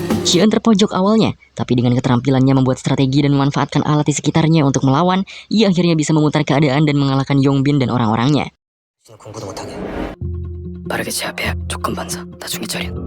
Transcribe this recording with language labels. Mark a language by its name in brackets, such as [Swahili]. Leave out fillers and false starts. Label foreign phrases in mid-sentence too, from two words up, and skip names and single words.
[Indonesian] Xian terpojok awalnya, tapi dengan keterampilannya membuat strategi dan memanfaatkan alat di sekitarnya untuk melawan, ia akhirnya bisa memutar keadaan dan mengalahkan Yongbin dan orang-orangnya. [Korean] 공부도 못하게. 빠르게 제압해야 조건 반사. 나중에 처리.